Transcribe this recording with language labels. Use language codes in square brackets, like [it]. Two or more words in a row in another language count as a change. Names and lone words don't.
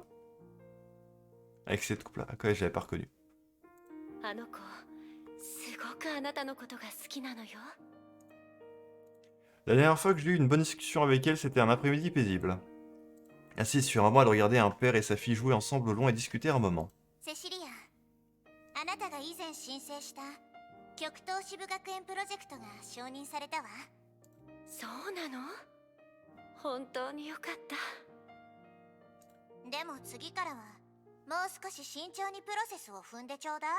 [fr] Avec cette coupe là? Ah quoi, je l'avais pas reconnue. La dernière fois que j'ai eu une bonne discussion avec elle, c'était un après-midi paisible. Assise sur un banc, elle regardait un père et sa fille jouer ensemble au long et discuter un moment. [ja] セシリア、あなたが以前申請した極東支部学園プロジェクトが承認されたわ。そうなの？本当によかった。でも次からはもう少し慎重にプロセスを踏んでちょうだい。